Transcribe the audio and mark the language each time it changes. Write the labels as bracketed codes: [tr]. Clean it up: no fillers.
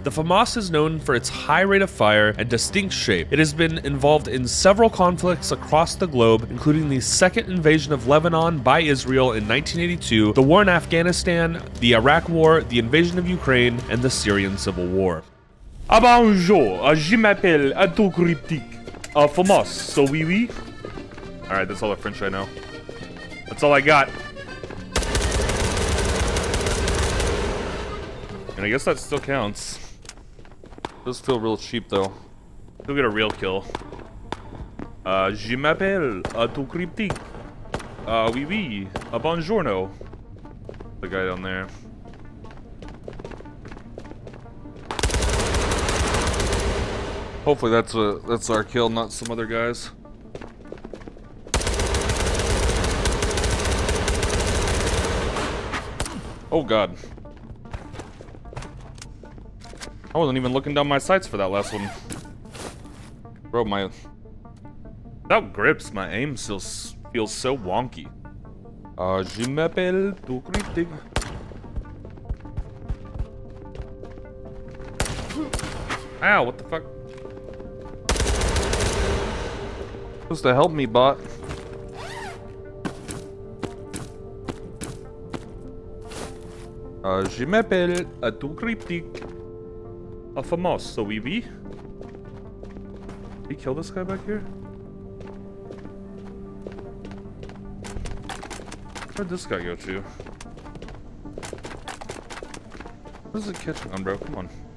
[en] The FAMAS is known for its high rate of fire and distinct shape. It has been involved in several conflicts across the globe, including the second invasion of Lebanon by Israel in 1982, the war in Afghanistan, the Iraq War, the invasion of Ukraine, and the Syrian Civil War. [fr] Ah bonjour, je m'appelle Autocryptique. FAMAS, so oui oui. [en] Alright, that's all the French I know. That's all I got. And I guess that still counts. Does feel real cheap though. Still get a real kill. [fr] Je m'appelle Autocryptique. Oui oui, [en] buongiorno. The guy down there. Hopefully that's our kill, not some other guys. Oh god. I wasn't even looking down my sights for that last one. Bro, without grips, my aim still feels so wonky. [fr] Je m'appelle Autocryptique. [en] Ow, what the fuck? Supposed to help me, bot. [fr] Je m'appelle Autocryptique. FAMAS, so oui oui. [en] Did he kill this guy back here? Where'd this guy go to? What is it catching on, bro? Come on.